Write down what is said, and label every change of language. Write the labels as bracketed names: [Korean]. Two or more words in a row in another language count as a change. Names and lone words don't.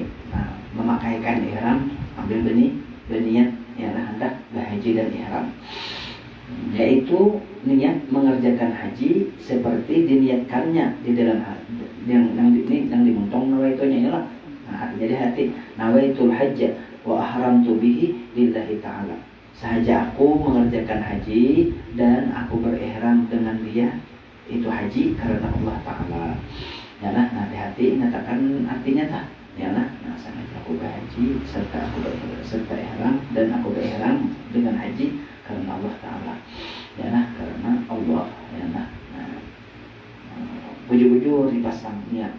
[Banjar] Nah, memakai kain ihram, ambil berniat. Yalah, hendak berhaji dan ihram, yaitu niat mengerjakan haji seperti diniatkannya di dalam yang dimuntong nawaitunya. Yalah, nah, artinya di hati [Arabic] نويت الحج وأحرمت به لله تعالى. [Banjar] Sahaja aku mengerjakan haji dan aku berihram dengan dia itu haji karena Allah Ta'ala. Yalah, nah di hati nyatakan artinya tak. Yalah, nah sangat aku berhaji serta ihram dan aku berihram dengan haji karena Allah Ta'ala. Yalah, karena Allah. Yalah, nah, bujur-bujur dipasang niat.